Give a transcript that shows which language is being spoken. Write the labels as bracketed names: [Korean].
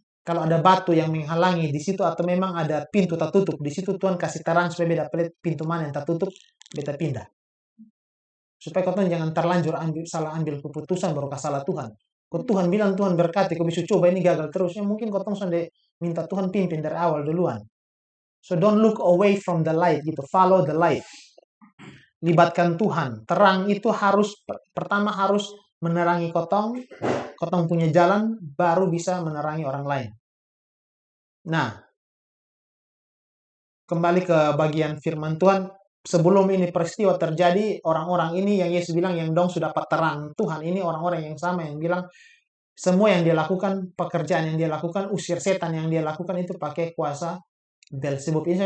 [Indonesian] Kalau ada batu yang menghalangi di situ atau memang ada pintu tertutup di situ, Tuhan kasih terang supaya beta pelit pintu mana yang tertutup, beta pindah. Supaya kau jangan terlanjur salah ambil keputusan baru salah Tuhan. Kau Tuhan bilang Tuhan berkati, kau bisa coba ini gagal terus. Ya mungkin kau sudah minta Tuhan pimpin dari awal duluan. [English] So don't look away from the light gitu, follow the light. [Indonesian] Libatkan Tuhan. Terang itu pertama harus menerangi kotong punya jalan, baru bisa menerangi orang lain. Nah, kembali ke bagian firman Tuhan, sebelum ini peristiwa terjadi, orang-orang ini yang Yesus bilang yang dong sudah dapat terang Tuhan, ini orang-orang yang sama yang bilang semua yang dia lakukan, pekerjaan yang dia lakukan, usir setan yang dia lakukan itu pakai kuasa Beelzebub.